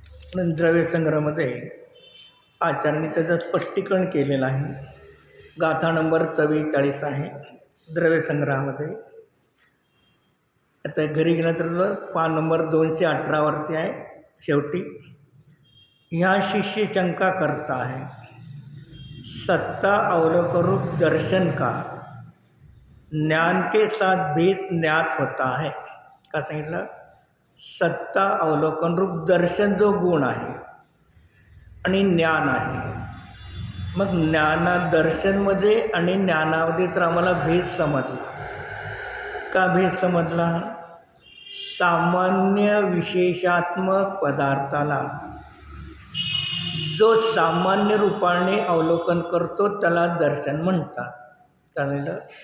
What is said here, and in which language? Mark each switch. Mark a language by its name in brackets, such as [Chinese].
[Marathi] द्रव्यसंग्रहामध्ये आचार्यांनी त्याचं स्पष्टीकरण केलेलं आहे. गाथा नंबर 44 आहे द्रव्यसंग्रहामध्ये. आता घरी गेल्यानंतर पान नंबर 218 आहे शेवटी. [Hindi] ह्या शिष्य शंका करता है, सत्ता अवलोकन रूप दर्शन का ज्ञान के साथ भेद ज्ञात होता है. [Marathi] का सांगितलं? सत्ता अवलोकन रूप दर्शन जो गुण आहे आणि ज्ञान आहे. मग दर्शनमध्ये आणि ज्ञानामध्ये तर आम्हाला भेद समजला. का भेद समजला? सामान्य विशेषात्मक पदार्थाला जो सामान्य रूपाने अवलोकन करतो त्याला दर्शन म्हणतात. काय म्हणलं?